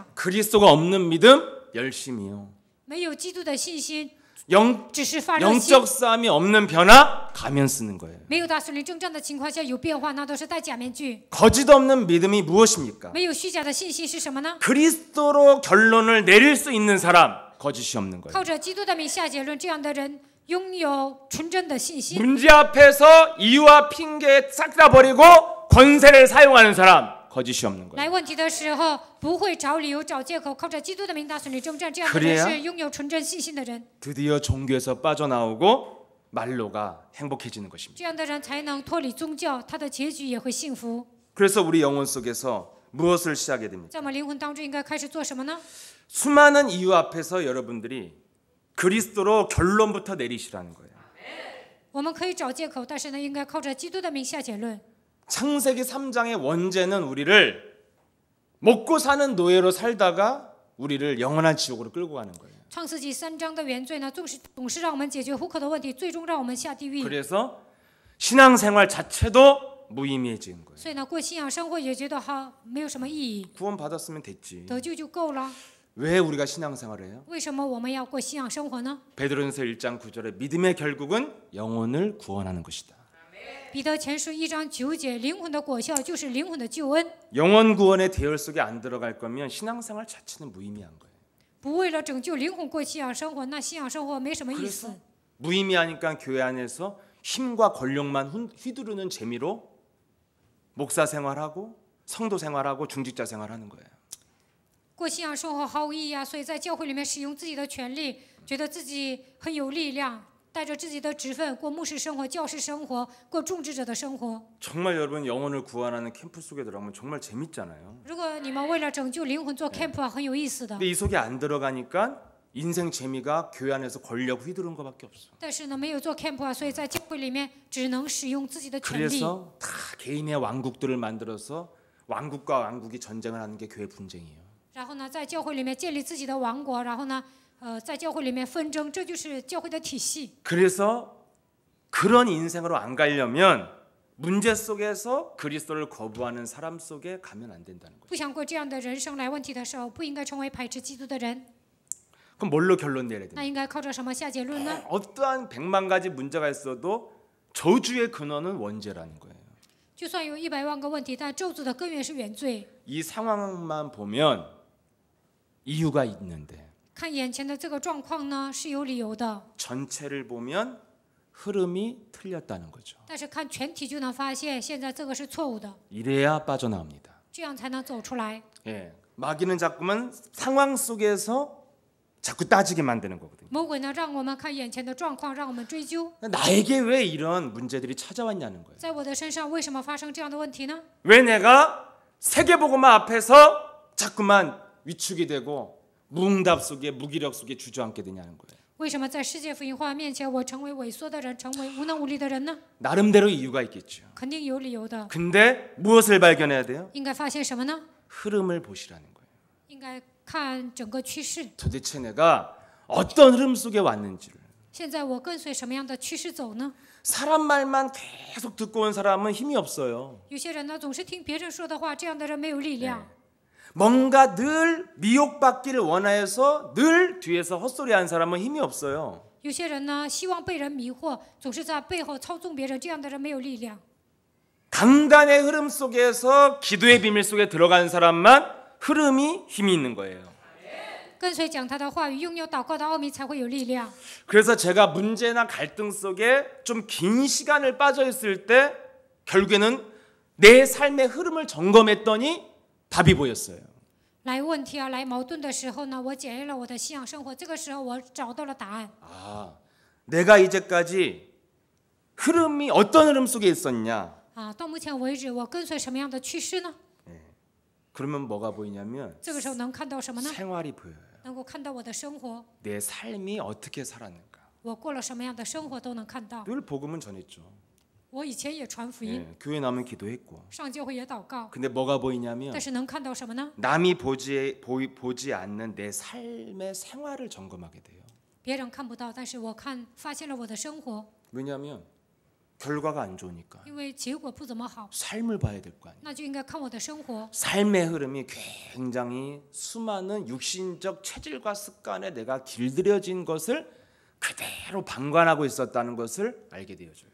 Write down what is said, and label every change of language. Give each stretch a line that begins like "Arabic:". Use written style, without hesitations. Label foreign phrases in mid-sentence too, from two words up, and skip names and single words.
Korean: 그리스도가 없는 믿음 열심히요.
Chinese: 没有基督的信心，
Korean: 영,
Chinese: 只是发热心。
Korean: 영적 싸움이 없는 변화 가면 쓰는 거예요.
Chinese: 没有大属灵征战的情况下有变化，那都是戴假面具。
Korean: 거짓 없는 믿음이 무엇입니까?
Chinese: 没有虚假的信心是什么呢？
Korean: 그리스도로 결론을 내릴 수 있는 사람 거짓이 없는 거예요.
Chinese: 靠着基督的名下结论，这样的人拥有纯真的信心。
Korean: 문제 앞에서 이유와 핑계 싹 다 버리고 권세를 사용하는 사람 거짓이 없는 거예요.
Chinese: 来问题的时候不会找理由、找借口，靠着基督的名大属灵征战，这样的人是拥有纯真信心的人。
Korean: 드디어 종교에서 빠져나오고 말로가 행복해지는 것입니다.
Chinese: 这样的人才能脱离宗教，他的结局也会幸福。
Korean: 그래서 우리 영혼 속에서 무엇을 시작하게 됩니까?
Chinese: 在我们灵魂当中应该开始做什么呢？
Korean: 수많은 이유 앞에서 여러분들이 그리스도로 결론부터 내리시라는 거예요.
Chinese: 我们可以找借口，但是呢，应该靠着基督的名下结论。
Korean: 창세기 3장의 원죄는 우리를 먹고 사는 노예로 살다가 우리를 영원한 지옥으로 끌고 가는 거예요.
Chinese: 创世纪3章的原罪呢，总是让我们解决糊口的问题，最终让我们下地狱。
Korean: 그래서 신앙생활 자체도 무의미해지는 거예요.
Chinese: 所以呢，过信仰生活也觉得没有什么意义，
Korean: 구원 받았으면 됐지.
Chinese: 得救就够了。
Korean: 왜 우리가 신앙생활을 해요?
Chinese: 为什么我们要过信仰生活呢？
Korean: 베드로전서 1장 9절에 믿음의 결국은 영혼을 구원하는 것이다.
Chinese: 彼得前书1章9节，灵魂的果效就是灵魂的救恩。
Korean: 영원 구원의 대열 속에 안 들어갈 거면 신앙생활 자체는 무의미한 거예요.
Chinese: 不为了拯救灵魂过信仰生活，那信仰生活没什么意
Korean: 그래서
Chinese: 思。
Korean: 무의미하니까 교회 안에서 힘과 권력만 휘두르는 재미로 목사 생활하고 성도 생활하고 중직자 생활하는 거예요.
Chinese: 过信仰生活毫无意义啊！所以在教会里面使用自己的权利，觉得自己很有力量，带着自己的职分过牧师生活、教师生活、过种植者的生活。
Korean: 정말 여러분 영혼을 구원하는 캠프 속에 들어가면 정말 재밌잖아요.
Chinese: 如果你们为了拯救灵魂做 camp 啊，很有意思的。
Korean: 근데 이 속에 안 들어가니까 인생 재미가 교회 안에서 권력 휘두른 것밖에 없어.
Chinese: 但是呢，没有做 camp 啊，所以在教会里面只能使用自己的权利。
Korean: 그래서 다 개인의 왕국들을 만들어서 왕국과 왕국이 전쟁을 하는 게 교회 분쟁이에요.
Chinese: 然后呢，在教会里面建立自己的王国，然后呢，在教会里面纷争，这就是教会的体系。
Korean: 그래서 그런 인생으로 안 가려면 문제 속에서 그리스도를 거부하는 사람 속에 가면 안 된다는 거예요.
Chinese: 不想过这样的人生来问题的时候，不应该成为排斥基督的人。
Korean: 그럼 뭘로 결론 내야
Chinese: 那
Korean: 돼요?
Chinese: 应该靠着什么下结论呢？
Korean: 어떠한 100만 가지 문제가 있어도 저주의 근원은 원죄라는 거예요.
Chinese: 就算有100万个问题，但咒诅的根源是原罪。
Korean: 이 상황만 보면 이유가 있는데
Chinese: 看眼前的这个状况呢，是有理由的，
Korean: 전체를 보면 흐름이 틀렸다는 거죠.
Chinese: 但是看全体就能发现，现在这个是错误的，
Korean: 이래야 빠져나옵니다.
Chinese: 这样才能走出来。
Korean: 예, 마귀는 자꾸만 상황 속에서 자꾸 따지게 만드는 거거든요.
Chinese: 魔鬼呢，让我们看眼前的状况，让我们追究，
Korean: 나에게 왜 이런 문제들이 찾아왔냐는 거예요.
Chinese: 在我的身上为什么发生这样的问题呢？
Korean: 왜 내가 세계복음화 앞에서 자꾸만 위축이 되고 무응답 속에 무기력 속에 주저앉게 되냐는 거예요.
Chinese: 为什么在世界福音化面前，我成为萎缩的人，成为无能无力的人呢？
Korean: 나름대로 이유가 있겠죠.
Chinese: 肯定有理由的。
Korean: 근데 무엇을 발견해야 돼요?
Chinese: 应该发现什么呢？
Korean: 흐름을 보시라는 거예요.
Chinese: 应该看整个趋势。
Korean: 도대체 내가 어떤 흐름 속에 왔는지를.
Chinese: 现在我跟随什么样的趋势走呢？
Korean: 사람 말만 계속 듣고 온 사람은 힘이 없어요.
Chinese: 有些人呢，总是听别人说的话，这样的人没有力量。
Korean: 뭔가 늘 미혹받기를 원해서 늘 뒤에서 헛소리하는 사람은 힘이 없어요.
Chinese: 有些人呢，希望被人迷惑，总是在背后操纵别人，这样的人没有力量。
Korean: 강단의 흐름 속에서 기도의 비밀 속에 들어간 사람만 흐름이 힘이 있는 거예요.
Chinese: 跟随讲他的话语，拥有祷告的奥秘，才会有力量。
Korean: 그래서 제가 문제나 갈등 속에 좀 긴 시간을 빠져 있을 때 결국에는 내 삶의 흐름을 점검했더니 답이 보였어요.
Chinese: 来问题啊，来矛盾的时候呢，我检验了我的信仰生活，这个时候我找到了答案。
Korean: 아, 내가 이제까지 흐름이 어떤 흐름 속에 있었냐?
Chinese: 啊，到目前为止，我跟随什么样的趋势呢？
Korean: 그러면 뭐가 보이냐면
Chinese: 这个时候能看到什么呢？
Korean: 생활이 보여요.
Chinese: 能够看到我的生活，
Korean: 내 삶이 어떻게 살았는가.
Chinese: 我过了什么样的生活都能看到。
Korean: 늘 복음은 전했죠.
Chinese: 我以前也传福音，
Korean: 예, 교회 나면 기도했고.
Chinese: 上教会也祷告，
Korean: 근데 뭐가 보이냐면
Chinese: 但是能看到什么呢？
Korean: 남이 보지 않는 내 삶의 생활을 점검하게 돼요.
Chinese: 别人看不到，但是我发现了我的生活，
Korean: 왜냐하면 결과가 안 좋으니까
Chinese: 因为结果不怎么好，
Korean: 삶을 봐야 될 거 아니에요.
Chinese: 那就应该看我的生活。
Korean: 삶의 흐름이 굉장히 수많은 육신적 체질과 습관에 내가 길들여진 것을 그대로 방관하고 있었다는 것을 알게 되어줘요.